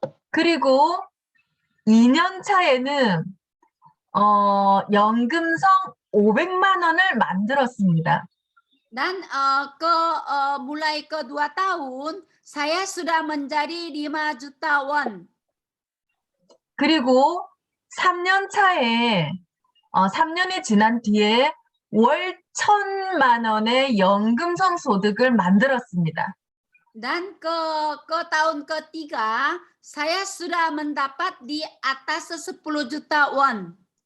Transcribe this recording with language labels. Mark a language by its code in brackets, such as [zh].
[ko] 그리고 2년 차에는 연금성 500만 원을 만들었습니다. [id] Dan mulai kedua tahun, saya sudah menjadi 5 juta won. [ko] 그리고 3년 차에 3년이 지난 뒤에 월 1,000만 원의 연금성 소득을 만들었습니다. [id] Dan ke tahun ketiga, saya sudah mendapat di atas 10 juta won.